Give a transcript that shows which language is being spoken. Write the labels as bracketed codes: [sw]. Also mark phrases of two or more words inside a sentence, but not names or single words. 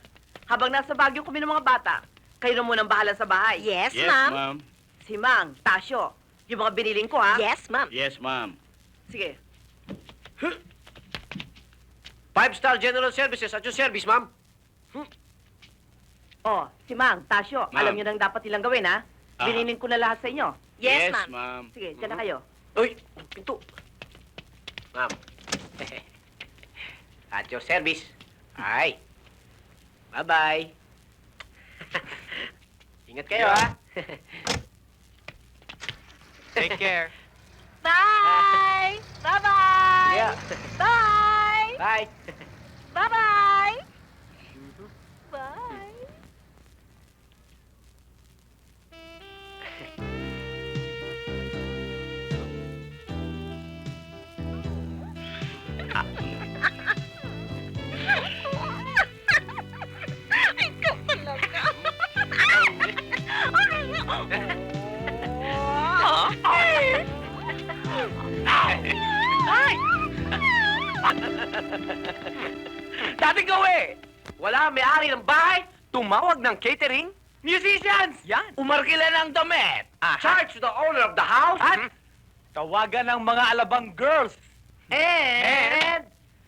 [tl] Habang nasa Baguio kami ng mga bata, kayo na munang bahala sa bahay. [en] Yes, Yes, ma'am. ma'am. [tl] Si Mang, Tasyo, yung mga biniling ko, ha? [en] Yes, ma'am. Yes, ma'am. [tl] Sige. [en] Five-star General Services at your service, ma'am. [tl] O, si Mang, Tasyo, [en] Ma'am. [tl] alam yun ang dapat nilang gawin, ha? Ah. Biniling ko na lahat sa inyo. [en] Yes, ma'am. ma'am. [tl] Sige, dyan na kayo. Uy, pinto. [en] Ma'am. At your service. Ay. [tl] Bye-bye. Ingat kayo, ha? [en] Take care. Bye! Bye-bye! Yeah. Bye! Bye. Bye-bye! Bye! [tl] Ikaw talaga. Dati gawi! Wala may-ari ng bahay, tumawag ng catering, musicians! Yan. Umarkila ng damit! [en] Charge to the owner of the house! [tl] At Tawagan ng mga alabang girls. [en] And